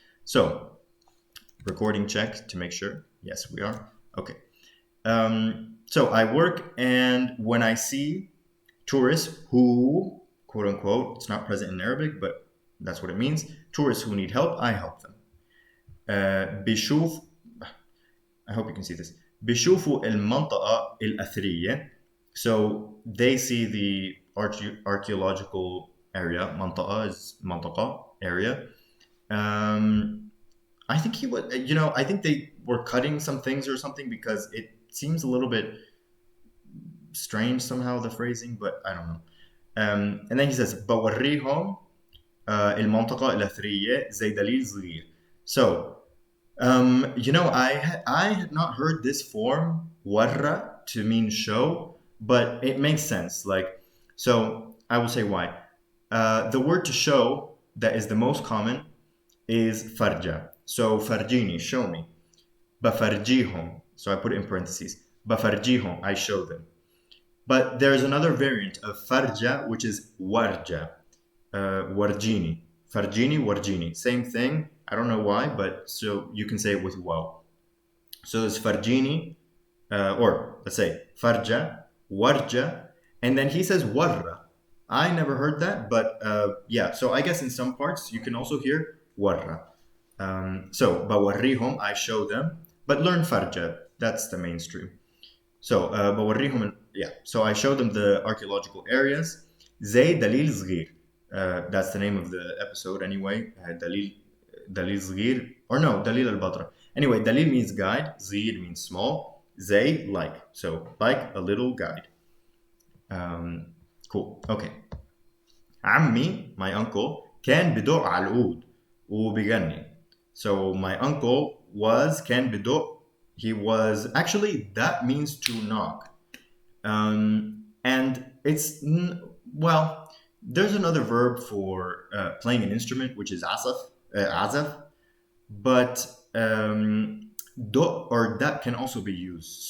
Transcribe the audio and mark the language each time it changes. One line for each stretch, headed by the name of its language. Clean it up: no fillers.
English: So, recording check to make sure. Yes, we are. Okay. So I work, and when I see tourists who, quote unquote, it's not present in Arabic, but that's what it means. Tourists who need help, I help them. بشوف, I hope you can see this.
Arabic: بشوفوا المنطقة الأثرية.
English: So they see the archaeological area. منطقة is منطقة, area. I think he was, I think they were cutting some things or something because it seems a little bit strange somehow, the phrasing, but I don't know. And then he says
Arabic: بوريهم المنطقة الأثرية زي دليل صغير.
English: So, I had not heard this form ورا to mean show, but it makes sense. Like, so I will say why. The word to show that is the most common is farja. So farjini, show me. بفرجيهم. So I put it in parentheses. بفرجيهم, I show them. But there's another variant of farja, which is warja. Warjini. Farjini, warjini. Same thing. I don't know why, but so you can say it with waw. So there's farjini, or let's say farja, warja, and then he says warra. I never heard that, but yeah. So I guess in some parts you can also hear warra. So bawarrihum, I show them, but learn farja. That's the mainstream. So bawarrihum, yeah. So I show them the archaeological areas.
Arabic: زي دليل صغير.
English: That's the name of the episode anyway.
Arabic: دليل صغير,
English: or no,
Arabic: دليل البتراء.
English: Anyway, دليل means guide, صغير means small, زي like, so like a little guide. Cool. Okay.
Arabic: عمي,
English: my uncle,
Arabic: كان بدق على العود وبيغني.
English: So my uncle
Arabic: كان بدق.
English: He was actually, that means to knock, and it's well. There's another verb for playing an instrument, which is azaf, but do or that can also be used.